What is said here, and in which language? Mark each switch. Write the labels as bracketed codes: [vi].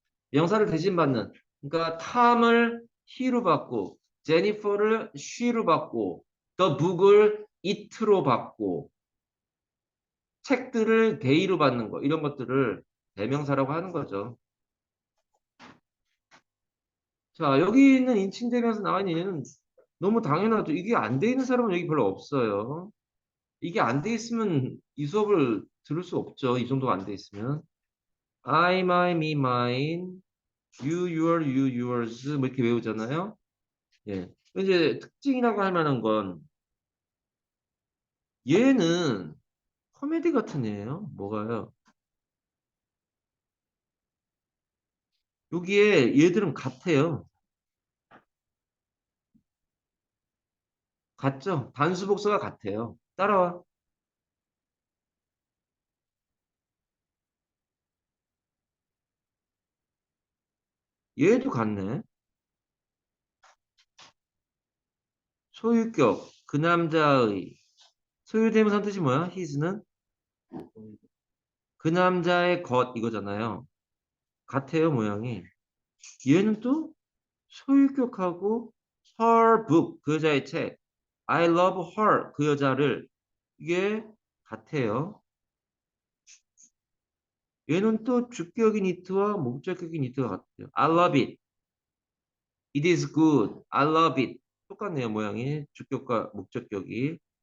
[ko] 명사를 대신 받는. 그러니까 탐을 he로 받고, 제니퍼를 she로 받고, the book을 it로 받고, 책들을 they로 받는 거, 이런 것들을 대명사라고 하는 거죠. 자, 여기 있는 인칭 대명사 나와 있는 얘는 너무 당연하죠. 이게 안 돼 있는 사람은 여기 별로 없어요. 이게 안 돼 있으면 이 수업을 들을 수 없죠. 이 정도가 안 돼 있으면. [en] I, my, me, mine, you, your, you, yours 뭐 이렇게 외우잖아요. [ko] 예. 이제 특징이라고 할 만한 건 얘는 코미디 같은 애예요. 뭐가요? 여기에 얘들은 같아요. 같죠? 단수 복수가 같아요. 따라와. 얘도 같네. 소유격, 그 남자의. 소유대명사 뜻이 뭐야? his는? 그 남자의 것 이거잖아요. 같아요, 모양이. 얘는 또 소유격하고 her book, 그 여자의 책. [en] I love her, [ko] 그 여자를. 이게 같아요. 얘는 또 주격인 it와 목적격인 it가 같아요. [en] I love it. It is good. I love it. [ko] 똑같네요, 모양이. 주격과 목적격이.